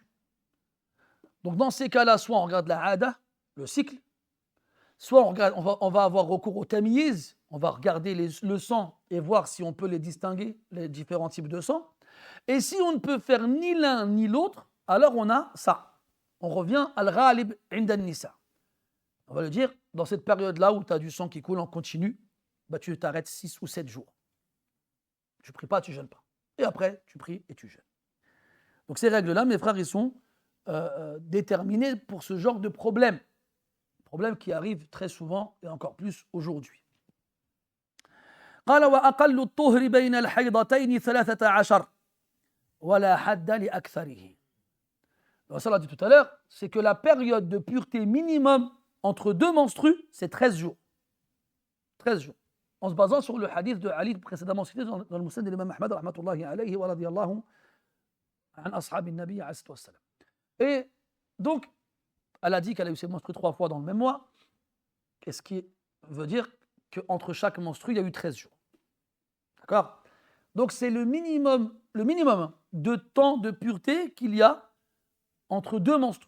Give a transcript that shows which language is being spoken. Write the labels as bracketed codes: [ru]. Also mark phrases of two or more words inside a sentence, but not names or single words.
[fr] Donc dans ces cas-là, soit on regarde la hada, le cycle, soit on va avoir recours au tamyiz, on va regarder le sang et voir si on peut les distinguer, les différents types de sang. Et si on ne peut faire ni l'un ni l'autre, alors on a ça. On revient [ar] الغالب عند النساء. [fr] On va le dire, dans cette période-là où tu as du sang qui coule en continu, tu t'arrêtes 6 ou 7 jours. Tu ne pries pas, tu ne jeûnes pas. Et après, tu pries et tu jeûnes. Donc ces règles-là, mes frères, ils sont déterminées pour ce genre de problème. Problème qui arrive très souvent et encore plus aujourd'hui. [ar] قال وأقل الطهر بين الحيضتين 13 ولا حد لأكثره. [fr] Ça l'a dit tout à l'heure, c'est que la période de pureté minimum entre deux menstrues, c'est 13 jours. 13 jours. En se basant sur le hadith de Ali précédemment cité dans le Musnad de l'imam Ahmad [ar] رحمة الله عليه ورضي الله عن أصحاب النبي عليه وسلم. [fr] Et donc, elle a dit qu'elle a eu ses menstrues 3 fois dans le même mois, ce qui veut dire qu'entre chaque menstru, il y a eu 13 jours. D'accord ? Donc c'est le minimum de temps de pureté qu'il y a entre deux menstrues.